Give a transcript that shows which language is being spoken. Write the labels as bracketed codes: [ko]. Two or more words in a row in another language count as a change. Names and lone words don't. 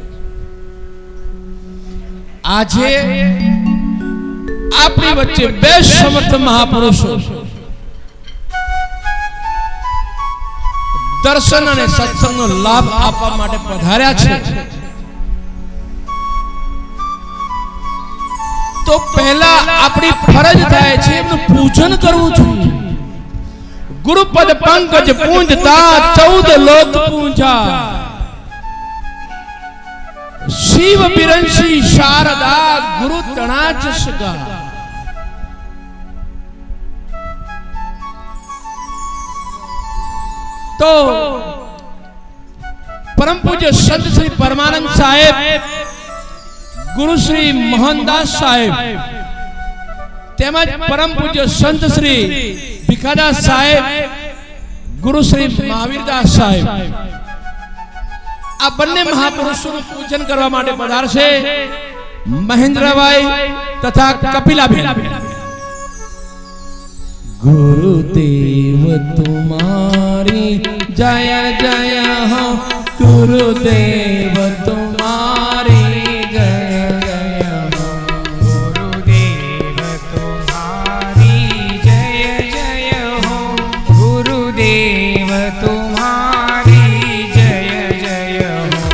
[gu] આજે આપની વચ્ચે બે સમર્થ મહાપુરુષો દર્શન ઔર સત્સંગ નો લાભ આપવા માટે પધાર્યા છે। તો પહેલા અપની ફરજ થાય છે એમનું પૂજન કરવું જોઈએ। ગુરુપદ પંકજ પૂંજતા 14 લોક પૂંજા, શિવ બિરંશી શારદા ગુરુ તણાચ સગા। તો પરમ પૂજ્ય સંત શ્રી પરમાનંદ સાહેબ, ગુરુ શ્રી મોહનદાસ સાહેબ, તેમજ પરમ પૂજ્ય સંત શ્રી ભિખાદાસ સાહેબ, ગુરુ શ્રી મહાવીરદાસ સાહેબ, આ બન્ને મહાપુરુષોં પૂજન કરવા માટે પધારશે મહેંદ્રભાઈ તથા કપિલાબેન। [hi] गुरुदेव तुम्हारी जय जय हो, गुरुदेव तुम्हारी जय जय हो, गुरुदेव तुम्हारी जय जय हो, गुरुदेव तुम्हारी जय जय हो,